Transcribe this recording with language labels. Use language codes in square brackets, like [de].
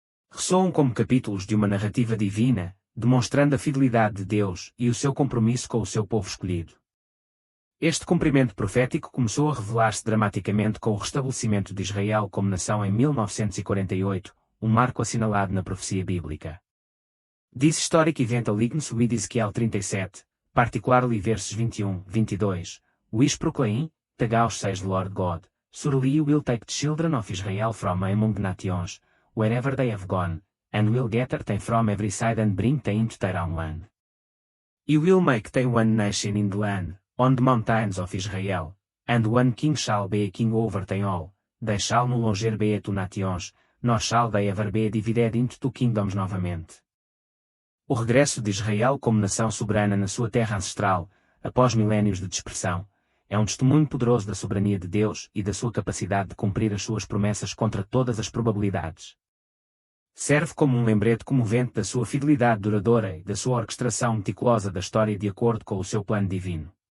[pt] Ressoam como capítulos de uma narrativa divina, demonstrando a fidelidade de Deus e o seu compromisso com o seu povo escolhido. Este cumprimento profético começou a revelar-se dramaticamente com o restabelecimento de Israel como nação em 1948, um marco assinalado na profecia bíblica. [en] This historic event aligns with Ezekiel 37, particularly verses 21, 22, which proclaim, the God says the Lord God, surely will take the children of Israel from among the nations, wherever they have gone, and will gather them from every side and bring them into their own land. He will make them one nation in the land, on the mountains of Israel, and one king shall be a king over them all. They shall no longer be two nations, nor shall they ever be divided into two kingdoms [pt] novamente. O regresso de Israel como nação soberana na sua terra ancestral, após milénios de dispersão, é um testemunho poderoso da soberania de Deus e da sua capacidade de cumprir as suas promessas contra todas as probabilidades. Serve como um lembrete comovente da sua fidelidade duradoura e da sua orquestração meticulosa da história de acordo com o seu plano divino.